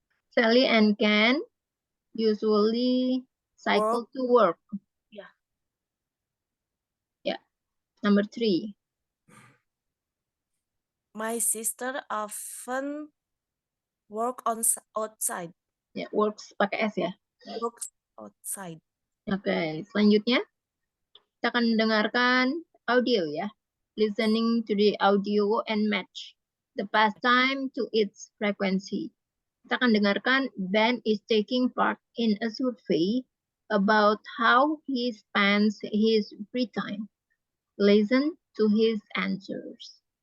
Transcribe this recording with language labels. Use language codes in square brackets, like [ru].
[en] Sally and Ken usually cycle to work. Yeah. Yeah. Number 3. My sister often work outside. [id] Ya, works pakai S ya. [en] Works outside. [id] Oke, selanjutnya kita akan mendengarkan audio ya. [en] Listening to the audio and match the pastime to its frequency. [id] Kita akan dengarkan [en] Ben is taking part in a survey about how he spends his free time. Listen to his answers.